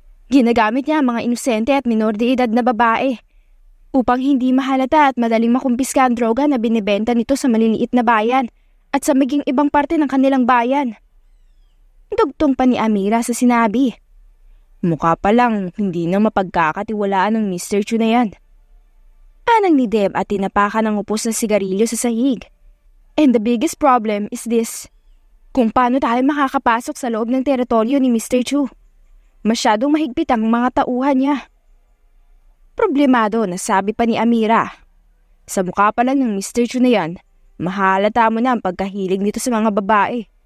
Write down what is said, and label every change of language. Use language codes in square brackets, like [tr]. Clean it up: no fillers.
[tl] Ginagamit niya ang mga inosente at minor de edad na babae upang hindi mahalata at madaling makumpiska ang droga na binibenta nito sa maliliit na bayan at sa maging ibang parte ng kanilang bayan. Dugtong pa ni Amira sa sinabi. Mukha pa lang hindi na mapagkakatiwalaan ng Mr. Chu na yan. Anang ni Deb at tinapakan ng upos na sigarilyo sa sahig. [en] And the biggest problem is this. [tl] Kung paano tayo makakapasok sa loob ng teritoryo ni Mr. Chu. Masyadong mahigpit ang mga tauhan niya. Problemado na sabi pa ni Amira. Sa mukha pa lang ng Mr. Chu na yan, mahalata mo na ang pagkahilig nito sa mga babae.